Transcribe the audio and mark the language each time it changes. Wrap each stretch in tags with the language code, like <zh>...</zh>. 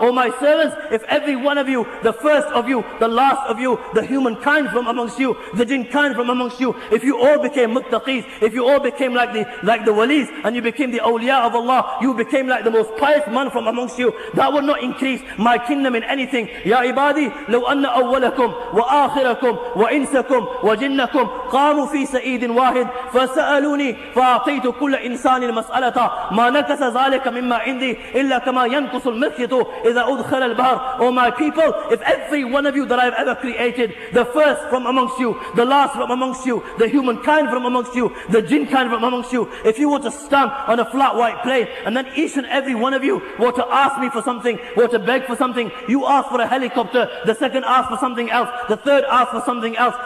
<en>O my servants, if every one of you, the first of you, the last of you, the humankind from amongst you, the jinn kind from amongst you, if you all became muttaqis, if you all became like the walis, and you became the awliya of Allah, you became like the most pious man from amongst you, that would not increase my kingdom in anything.</en> <ar>Ya ibadi, law anna awwalakum wa akhirakum wa insakum وجنكم قاموا في سعيد واحد فسألوني فأعطيت كل إنسان مسألة ما نكس ذلك مما عندي إلا كما ينقص المخيط إذا أدخل البحر.</ar> <en>O my people, if every one of you that I have ever created, the first from amongst you, the last from amongst you, the humankind from amongst you, the jinn kind from amongst you, if you were to stand on a flat white plane and then each and every one of you were to ask me for something, were to beg for something, you ask for a helicopter, the second ask for something else, the third ask for something else,</en>